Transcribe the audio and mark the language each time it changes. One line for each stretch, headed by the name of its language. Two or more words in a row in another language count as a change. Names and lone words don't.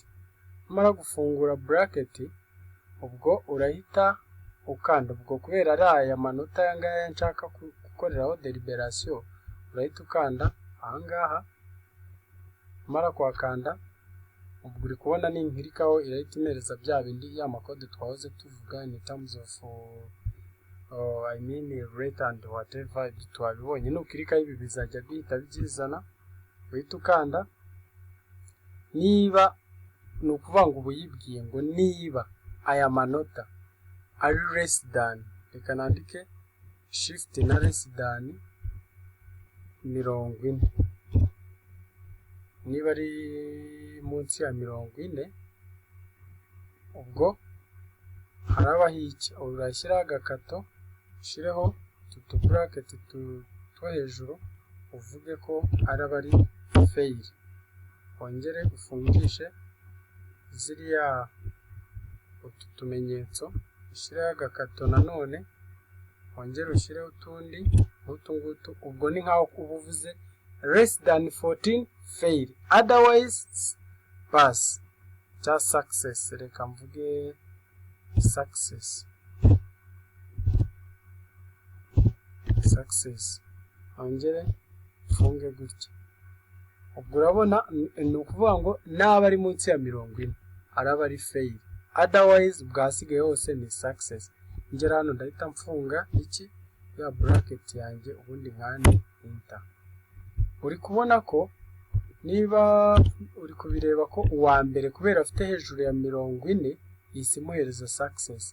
Kinyarwanda: Umara gufungura bracket, ubwo urahita ukanda, ubwo kubera ari aya manota yangaya nshaka gukoreraho deliberation, urahita ukanda ahangaha. Umara kwakanda, ubwo uri kubona ninkirikaho irahita imereza bya bindi ya makode twahoze tuvuga
English: in terms of I mean rate and whatever
Kinyarwanda: twabibonye. Nukirika ibi bizajya bihita byizana, uhita ukanda. Niba nukuvuga ngo ubuyibwiye ngo niba aya manota ari
English: less than,
Kinyarwanda: reka nandike shift na
English: less than
Kinyarwanda: 40. Niba ari munsi ya 40, ubwo haraba hiki, urashyira agakato, ushireho tutu bracket two hejuru, uvuge ko araba ari fail. Wongere ufungishe ziriya utumenyetso, ushireho agakato nanone, wongere ushireho utundi utungutu. Ubwo ni nkaho ubuvuze
English: less than 14 fail, otherwise pass just success.
Kinyarwanda: Reka mvuge success, wongere funge gutya. Ubwo urabona ni ukuvuga ngo naba ari munsi ya 40 araba ari fail, otherwise bwasigaye hose ni success. Ngera hano ndahita mfunga iki ya bracket yanjye, ubundi nkane enter. Uri kubona ko niba uri kubireba ko uwa mbere kubera afite hejuru ya 40 isimuhereza success.